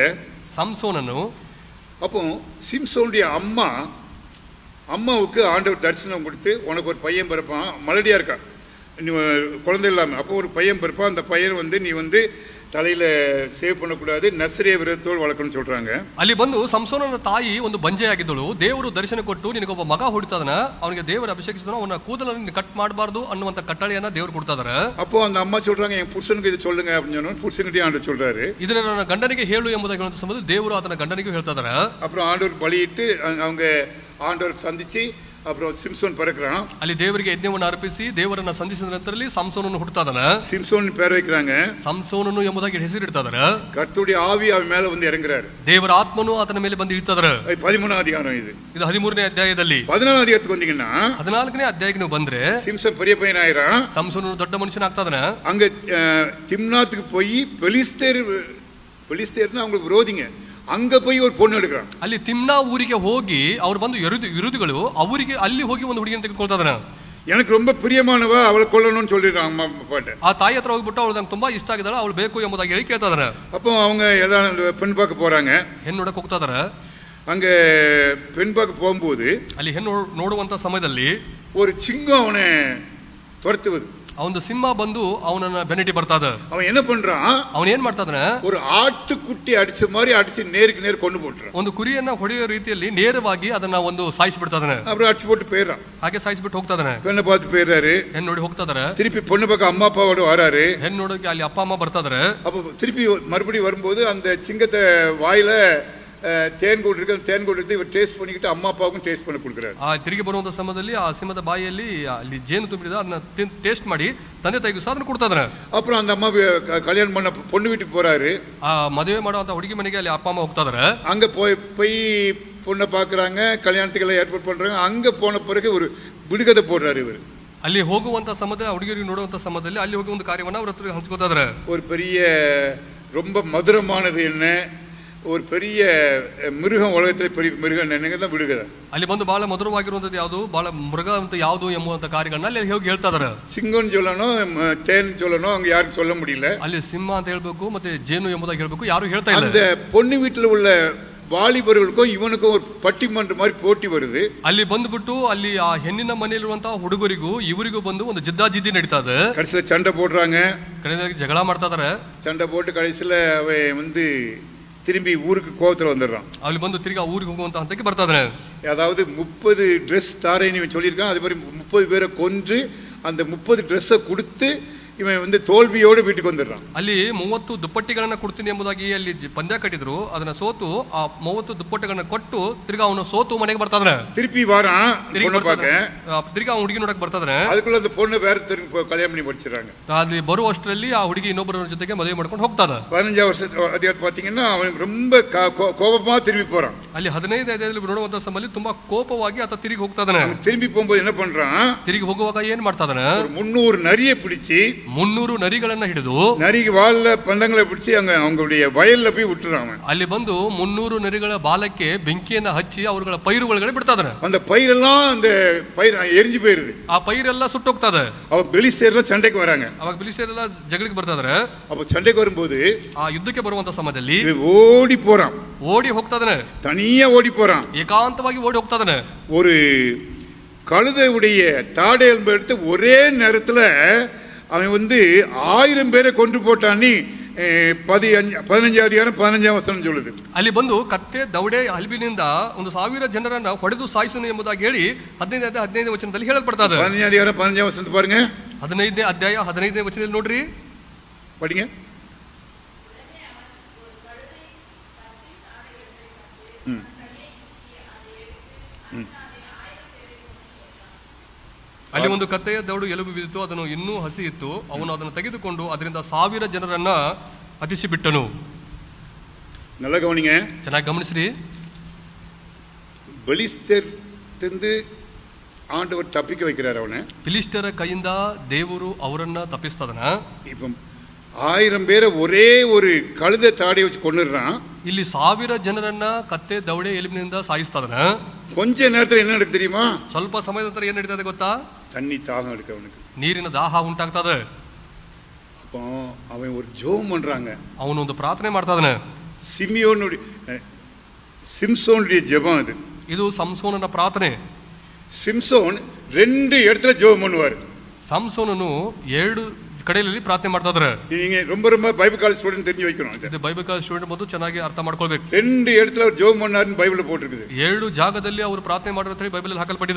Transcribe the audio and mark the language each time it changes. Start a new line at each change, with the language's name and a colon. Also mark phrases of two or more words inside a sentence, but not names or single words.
Kannada: ಸಂಸೋನನು.
Tamil: அப்போ சிம்சோனுடைய அம்மாவுக்கு ஆண்டவர் தரிசனம் கொடுத்து உனக்கு ஒரு பையன் பிறப்பான், மலடியா இருக்கான், நீ குழந்தை இல்லாமல். அப்போ ஒரு பையன் பிறப்பான். அந்த பையன் வந்து நீ வந்து தலையில சேவ் பண்ணக்கூடாது, நசரேய விரதத்தோடு வளர்க்கணும்னு சொல்றாங்க.
Kannada: ಅಲ್ಲಿ ಬಂದು ಸಂಸೋನನ ತಾಯಿ ಒಂದು ಬಂಜೆಯಾಗಿದ್ದಳು. ದೇವರು ದರ್ಶನ ಕೊಟ್ಟು ನಿನಗೊಬ್ಬ ಮಗ ಹುಡ್ತಾದನ, ಅವನಿಗೆ ದೇವರು ಅಭಿಷೇಕಿಸಿದನು, ಅವನ ಕೂದಲನ್ನು ಕಟ್ ಮಾಡಬಾರ್ದು ಅನ್ನುವಂತ ಕಟ್ಟಳೆಯನ್ನ ದೇವರು ಕೊಡ್ತಾ ಇದಾರೆ.
Tamil: அப்போ அந்த அம்மா சொல்றாங்க, என் புருஷனுக்கு இது சொல்லுங்க அப்படின்னு சொன்னா புருஷன்கிட்டே ஆண்டவர் சொல்றாரு,
Kannada: ಇದನ್ನ ನನ್ನ ಗಂಡನಿಗೆ ಹೇಳು ಎಂಬುದಾಗಿ ಹೇಳುವಂತ ಸಮಯದಲ್ಲಿ ದೇವರು ಆತನ ಗಂಡನಿಗೂ ಹೇಳ್ತಾ ಇದಾರೆ.
Tamil: அப்புறம் ஆண்டவர் பலியிட்டு அவங்க ஆண்டவர் சந்திச்சு அப்புறம் சிம்சோன் பிறக்கிறான்.
Kannada: ಅಲ್ಲಿ ದೇವರಿಗೆ ಯಜ್ಞವನ್ನು ಅರ್ಪಿಸಿ ದೇವರನ್ನ ಸಂಧಿಸಿದ ನಂತರದಲ್ಲಿ ಸಂಸೋನನು ಹುಟ್ಟುತ್ತಾದನ.
Tamil: சிம்சோன் பேர் வைக்கிறாங்க.
Kannada: ಸಂಸೋನನು ಎಂಬುದಾಗಿ ಹೆಸರಿಡ್ತಾದರ.
Tamil: கர்த்தருடைய ஆவி அவன் மேல வந்து இறங்குறாரு.
Kannada: ದೇವರ ಆತ್ಮನು ಆತನ ಮೇಲೆ ಬಂದು ಇಳಿತಾದರ.
Tamil: 13ನೇ அதிகாரம் இது.
Kannada: ಇದು 13ನೇ ಅಧ್ಯಾಯದಲ್ಲಿ.
Tamil: 14ನೇ அதிகாரத்துக்கு வந்தீங்கன்னா
Kannada: 14ನೇ ಅಧ್ಯಾಯಕ್ಕೆ ನೀವು ಬಂದ್ರೆ
Tamil: சிம்சன் பெரிய பையன் ஆயிரான்.
Kannada: ಸಂಸೋನನು ದೊಡ್ಡ ಮನುಷ್ಯನಾಗ್ತಾದನ.
Tamil: அங்க திம்னாத்துக்கு போய் பெலிஸ்தேர்னா அவங்களுக்கு விரோதிங்க, அங்க போய் ஒரு பொண்ணு எடுக்கிறான்.
Kannada: ಅಲ್ಲಿ ತಿಮ್ನಾ ಊರಿಗೆ ಹೋಗಿ ಅವ್ರು ಬಂದು ವಿರೋಧಿಗಳು ಅವರಿಗೆ ಅಲ್ಲಿ ಹೋಗಿ ಒಂದು ಹುಡುಗಿಯನ್ನು ತೆಗೆದುಕೊಳ್ತಾದನ.
Tamil: எனக்கு ரொம்ப பிரியமானவ, அவளை கொல்லணும்னு சொல்லிடுறான் அம்மா அப்பாட்ட.
Kannada: ಆ ತಾಯಿ ಹತ್ರ ಹೋಗ್ಬಿಟ್ಟು ಅವಳು ನಂಗೆ ತುಂಬಾ ಇಷ್ಟ ಆಗಿದ್ದಾಳೆ, ಅವಳು ಬೇಕು ಎಂಬುದಾಗಿ ಹೇಳಿ ಕೇಳ್ತಾದನ.
Tamil: அப்போ அவங்க எல்லாம் பெண் பார்க்க போறாங்க.
Kannada: ಹೆಣ್ಣು ನೋಡಕ್ ಹೋಗ್ತಾದರ.
Tamil: அங்க பெண் பார்க்க போகும்போது
Kannada: ಅಲ್ಲಿ ಹೆಣ್ಣು ನೋಡುವಂತ ಸಮಯದಲ್ಲಿ
Tamil: ஒரு சிங்கம் அவனை துரத்துவது.
Kannada: ಅವನು ಸಿಂಹ ಬಂದು ಅವನನ್ನ ಬೆನ್ನಟ್ಟಿ ಬರ್ತಾದ.
Tamil: அவன் என்ன பண்றான்,
Kannada: ಅವನ್ ಏನ್ ಮಾಡ್ತಾದನ,
Tamil: ஒரு ஆட்டுக்குட்டி அடிச்ச மாதிரி அடிச்சு நேருக்கு நேர் கொண்டு போட்டுறான்.
Kannada: ಒಂದು ಕುರಿಯನ್ನ ಹೊಡೆಯೋ ರೀತಿಯಲ್ಲಿ ನೇರವಾಗಿ ಅದನ್ನ ಒಂದು ಸಾಯಿಸಿಬಿಡ್ತಾದನ.
Tamil: அப்புறம் அடிச்சு போட்டு போயிடுறான்.
Kannada: ಹಾಗೆ ಸಾಯಿಸಿಬಿಟ್ಟು ಹೋಗ್ತಾದನ.
Tamil: பெண்ணை பார்த்து போயிடுறாரு.
Kannada: ಹೆಣ್ಣು ನೋಡಿ ಹೋಗ್ತಾದರ.
Tamil: திருப்பி பொண்ணு பக்கம் அம்மா அப்பாவோட வராரு.
Kannada: ಹೆಣ್ಣು ನೋಡೋಕೆ ಅಲ್ಲಿ ಅಪ್ಪ ಅಮ್ಮ ಬರ್ತಾದರ.
Tamil: அப்போ திருப்பி மறுபடியும் வரும்போது அந்த சிங்கத்தை வாயில தேன் கூடு இருக்கு, அந்த தேன் கூடு எடுத்து இவர் டேஸ்ட் பண்ணிக்கிட்டு அம்மா அப்பாவுக்கும் டேஸ்ட் பண்ணி கொடுக்குறாரு.
Kannada: ಆ ತಿರುಗಿ ಬರುವಂತ ಸಮಯದಲ್ಲಿ ಆ ಸಿಂಹದ ಬಾಯಿಯಲ್ಲಿ ಅಲ್ಲಿ ಜೇನು ತುಂಬಿದ ಅದನ್ನ ಟೇಸ್ಟ್ ಮಾಡಿ ತಂದೆ ತಾಯಿಗೂ ಸಹ ಅದನ್ನ ಕೊಡ್ತಾದನ.
Tamil: அப்புறம் அந்த அம்மா கல்யாணம் பண்ண பொண்ணு வீட்டுக்கு போறாரு. ಆ ಮದುವೆ ಮಾಡುವಂತ ಹುಡುಗಿ ಮನೆಗೆ ಅಲ್ಲಿ ಅಪ್ಪ ಅಮ್ಮ ಹೋಗ್ತಾದರ. அங்க போய் பொண்ணை பாக்குறாங்க, கல்யாணத்துக்கு எல்லாம் ஏற்பாடு பண்றாங்க. அங்க போன பிறகு ஒரு விடுகதை போடுறாரு இவர்.
Kannada: ಅಲ್ಲಿ ಹೋಗುವಂತ ಸಮಯದಲ್ಲಿ ಹುಡುಗಿಯರಿಗೆ ನೋಡುವಂತ ಸಮಯದಲ್ಲಿ ಅಲ್ಲಿ ಹೋಗಿ ಒಂದು ಕಾರ್ಯವನ್ನ ಅವ್ರ ಹತ್ರ ಹಂಚ್ಕೋತಾದ್ರೆ.
Tamil: ஒரு பெரிய ரொம்ப மதுரமானது என்ன, ஒரு பெரிய மிருகம், உலகத்தில் பெரிய மிருகம் என்னங்க தான் விடுகதை.
Kannada: ಅಲ್ಲಿ ಬಂದು ಬಹಳ ಮಧುರವಾಗಿರುವಂತದ್ದು ಯಾವುದು, ಬಹಳ ಮೃಗ ಅಂತ ಯಾವುದು ಎಂಬುವಂತ ಕಾರ್ಯಗಳನ್ನ ಅಲ್ಲಿ ಹೋಗಿ ಹೇಳ್ತಾ ಇದಾರೆ.
Tamil: சிங்கம்னு சொல்லணும், தேன் சொல்லணும், அவங்க யாருக்கும் சொல்ல முடியல.
Kannada: ಅಲ್ಲಿ ಸಿಂಹ ಅಂತ ಹೇಳ್ಬೇಕು ಮತ್ತೆ ಜೇನು ಎಂಬುದಾಗಿ ಹೇಳ್ಬೇಕು, ಯಾರು ಹೇಳ್ತಾ ಇಲ್ಲ.
Tamil: அந்த பொண்ணு வீட்டுல உள்ள வாலிபர்களுக்கும் இவனுக்கும் ஒரு பட்டிமன்ற மாதிரி போட்டி வருது.
Kannada: ಅಲ್ಲಿ ಬಂದ್ಬಿಟ್ಟು ಅಲ್ಲಿ ಆ ಹೆಣ್ಣಿನ ಮನೆಯಲ್ಲಿರುವಂತಹ ಹುಡುಗರಿಗೂ ಇವರಿಗೂ ಬಂದು ಒಂದು ಜಿದ್ದಾಜಿದ್ದಿ ನಡೀತಾ ಇದೆ.
Tamil: கடைசியில சண்டை போடுறாங்க,
Kannada: ಕಡೆದಾಗಿ ಜಗಳ ಮಾಡ್ತಾ ಇದಾರೆ.
Tamil: சண்டை போட்டு கடைசியில அவன் வந்து திரும்பி ஊருக்கு கோவத்துல வந்துடுறான்.
Kannada: ಅಲ್ಲಿ ಬಂದು ತಿರ್ಗಿ ಊರಿಗೆ ಹೋಗುವಂತ ಹಂತಕ್ಕೆ ಬರ್ತಾ ಇದಾನೆ.
Tamil: அதாவது 30 ட்ரெஸ் தாரேன்னு சொல்லியிருக்கான். அது மாதிரி 30 பேரை கொன்று அந்த 30 ட்ரெஸ்ஸை கொடுத்து இவன் வந்து தோல்வியோடு வீட்டுக்கு வந்துடுறான்.
Kannada: ಅಲ್ಲಿ 30 ದುಪ್ಪಟ್ಟಿಗಳನ್ನ ಕೊಡ್ತೀನಿ ಎಂಬುದಾಗಿ ಅಲ್ಲಿ ಪಂದ್ಯ ಕಟ್ಟಿದ್ರು. ಅದನ್ನ ಸೋತು ಆ 30 ದುಪ್ಪಟ್ಟಿಗಳನ್ನ ಕೊಟ್ಟು ತಿರ್ಗಾ ಅವನು ಸೋತು ಮನೆಗೆ ಬರ್ತಾ ಇದಾನೆ.
Tamil: திருப்பி வரான் பொண்ணை பார்க்க.
Kannada: ತಿರ್ಗಾ ಅವ್ನ ಹುಡುಗಿ ನೋಡಕ್ ಬರ್ತಾ ಇದಾನೆ.
Tamil: அதுக்குள்ள அந்த பொண்ணை வேற கல்யாணம் பண்ணி படிச்சிடறாங்க.
Kannada: ಅಲ್ಲಿ ಬರುವಷ್ಟರಲ್ಲಿ ಆ ಹುಡುಗಿ ಇನ್ನೊಬ್ಬರ ಜೊತೆಗೆ ಮದುವೆ ಮಾಡ್ಕೊಂಡು ಹೋಗ್ತಾದ.
Tamil: 15 வருஷத்து அதிகாரம் பாத்தீங்கன்னா அவன் ரொம்ப கோபமா திரும்பி போறான்.
Kannada: ಅಲ್ಲಿ 15 ಅಧ್ಯಾಯದಲ್ಲಿ ನೋಡುವಂತ ಸಮಯದಲ್ಲಿ ತುಂಬಾ ಕೋಪವಾಗಿ ಆತ ತಿರುಗಿ ಹೋಗ್ತಾ ಇದಾನೆ.
Tamil: திரும்பி போகும்போது என்ன பண்றான்,
Kannada: ತಿರುಗಿ ಹೋಗುವಾಗ ಏನ್ ಮಾಡ್ತಾ ಇದಾನೆ,
Tamil: 300 நரியை பிடிச்சி
Kannada: 300 ನರಿಗಳನ್ನ ಹಿಡಿದು
Tamil: நரிக்கு வால்ல பந்தங்களை பிடிச்சி அவங்களுடைய வயல்ல போய் விட்டுறான்.
Kannada: ಅಲ್ಲಿ ಬಂದು 300 ನರಿಗಳ ಬಾಲಕ್ಕೆ ಬೆಂಕಿಯನ್ನ ಹಚ್ಚಿ ಅವರುಗಳ ಪೈರು ಒಳಗಡೆ ಬಿಡ್ತಾ ಇದಾನೆ.
Tamil: அந்த பயிரெல்லாம் அந்த பயிர் எரிஞ்சு போயிருது.
Kannada: ಆ ಪೈರೆಲ್ಲ ಸುಟ್ಟೋಗ್ತದೆ.
Tamil: அவ பெலிஸ்தேர்ல சண்டைக்கு வராங்க.
Kannada: ಅವಾಗ ಬಿಲಿಸ್ಟೇರೆಲ್ಲ ಜಗಳಿಗೆ ಬರ್ತಾ ಇದಾರೆ.
Tamil: அப்ப சண்டைக்கு வரும்போது
Kannada: ಆ ಯುದ್ಧಕ್ಕೆ ಬರುವಂತ ಸಮಯದಲ್ಲಿ
Tamil: ஓடி போறான்,
Kannada: ಓಡಿ ಹೋಗ್ತಾ ಇದಾನೆ.
Tamil: தனியா ஓடி போறான்,
Kannada: ಏಕಾಂತವಾಗಿ ಓಡಿ ಹೋಗ್ತಾ ಇದಾನೆ.
Tamil: ஒரு கழுதையுடைய தாடை எலும்பை எடுத்து ஒரே நேரத்துல அவன் வந்து 1000 பேரை கொண்டு போட்டான்னு 15 அதிகாரம் 15 வசனம் சொல்லுது.
Kannada: ಅಲ್ಲಿ ಬಂದು ಕತ್ತೆ ದವಡೆ ಹಲ್ಬಿನಿಂದ 1000 ಜನರನ್ನ ಹೊಡೆದು ಸಾಯಿಸನು ಎಂಬುದಾಗಿ ಹೇಳಿ 15 ವಚನದಲ್ಲಿ ಹೇಳಲ್ಪಡ್ತಾ ಇದೆ.
Tamil: 15 அதிகாரம் 15 வசனத்தை பாருங்க.
Kannada: 15ನೇ ಅಧ್ಯಾಯ 15ನೇ ವಚನದಲ್ಲಿ ನೋಡ್ರಿ,
Tamil: படிங்க.
Kannada: ಅಲ್ಲಿ ಒಂದು ಕತ್ತೆಯ ದೌಡು ಎಲುಬು ಬಿದ್ದಿತ್ತು, ಅದನ್ನು ಇನ್ನೂ ಹಸಿ ಇತ್ತು. ಅವನು ಅದನ್ನು ತೆಗೆದುಕೊಂಡು ಅದರಿಂದ 1000 ಜನರನ್ನ ಹತಿಸಿ ಬಿಟ್ಟನು.
Tamil: நல்லா கவனிங்க,
Kannada: ಚೆನ್ನಾಗಿ ಗಮನಿಸ್ರಿ.
Tamil: பெலிஸ்தேர்ந்து ஆண்டவர் தப்பிக்க வைக்கிறார் அவனை.
Kannada: ಫಿಲಿಸ್ಟರ ಕೈಯಿಂದ ದೇವರು ಅವರನ್ನ ತಪ್ಪಿಸ್ತದನ.
Tamil: இப்போ 1000 பேரை ஒரೇ ஒரு கழுதை தாடியை வச்சு கொண்டுறான்.
Kannada: ಇಲ್ಲಿ 1000 ಜನರನ್ನ ಕತ್ತೆ ದವಡೆ ಎಲುಬಿನಿಂದ ಸಾಯಿಸ್ತದನ.
Tamil: கொஞ்ச நேரத்துல என்ன நடக்கு தெரியுமா,
Kannada: ಸ್ವಲ್ಪ ಸಮಯದ ನಂತರ ಏನ್ ನಡೀತದೆ ಗೊತ್ತಾ,
Tamil: தண்ணி தாகம் எடுக்க அவனுக்கு,
Kannada: ನೀರಿನ ದಾಹ ಉಂಟಾಗ್ತದೆ.
Tamil: அப்போ அவன் ஒரு ஜெபம் பண்றாங்க.
Kannada: ಅವನು ಒಂದು ಪ್ರಾರ್ಥನೆ ಮಾಡ್ತಾ ಇದ್ದಾನೆ.
Tamil: சிம்சோனுடைய ஜெபம் அது.
Kannada: ಇದು ಸಂಸೋನನ ಪ್ರಾರ್ಥನೆ.
Tamil: சிம்சோன் 2 இடத்துல ஜெபம் பண்ணுவார்.
Kannada: ಸಂಸೋನನು 2 ಕಡೆಯಲ್ಲಿ ಪ್ರಾರ್ಥನೆ ಮಾಡ್ತಾ ಇದ್ದಾರೆ.
Tamil: நீங்க ரொம்ப
English: Bible college student
Tamil: தெரிஞ்சு வைக்கணும்.
Kannada: ಇದು
English: Bible college student
Kannada: ಬಂದು ಚೆನ್ನಾಗಿ ಅರ್ಥ ಮಾಡ್ಕೊಳ್ಬೇಕು.
Tamil: 2 இடத்துல அவர் ஜெபம் பண்ணாருன்னு பைபிள்ல போட்டுருக்குது.
Kannada: 2 ಜಾಗದಲ್ಲಿ ಅವರು ಪ್ರಾರ್ಥನೆ ಮಾಡಿರೋ ಅಂತ ಬೈಬಲ್ ಅಲ್ಲಿ ಹಾಕಲ್ಪಟ್ಟಿದೆ.